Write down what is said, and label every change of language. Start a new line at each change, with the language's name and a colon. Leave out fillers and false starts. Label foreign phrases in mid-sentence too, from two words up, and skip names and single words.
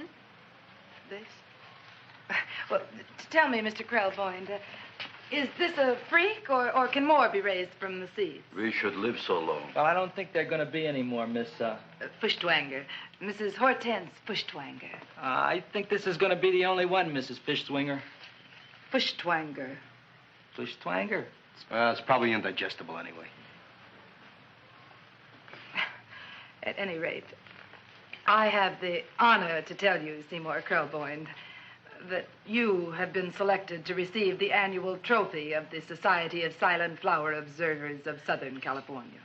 English: This? Well, tell me, Mr. Krelboined, is this a freak, or can more be raised from the seeds? We should live so long. Well, I don't think there are going to be any more, Miss, Fuschtwanger. Mrs. Hortense Fuschtwanger. I think this is going to be the only one, Mrs. Fishtwinger. Fuschtwanger. Fishtwanger? It's probably indigestible anyway. At any rate, I have the honor to tell you, Seymour Krelboin, that you have been selected to receive the annual trophy of the Society of Silent Flower Observers of Southern California.